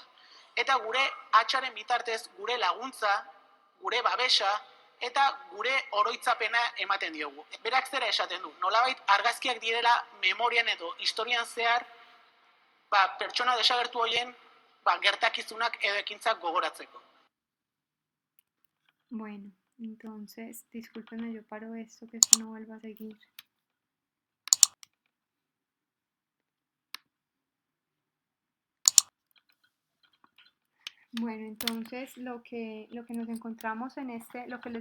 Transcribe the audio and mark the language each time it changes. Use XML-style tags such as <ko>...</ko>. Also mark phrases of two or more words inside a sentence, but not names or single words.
<eu>Eta gure hatxaren bitartez gure laguntza, gure babesa eta gure oroitzapena ematen diogu. Berak zera esaten du, nolabait argazkiak direla memorian edo historian zehar, pertsona desagertu horien gertakizunak edo ekintzak gogoratzeko.</eu> <es>Bueno, entonces, discúlpenme, yo paro esto, que esto no vuelva a seguir. Bueno, entonces lo que nos encontramos en lo que les</es>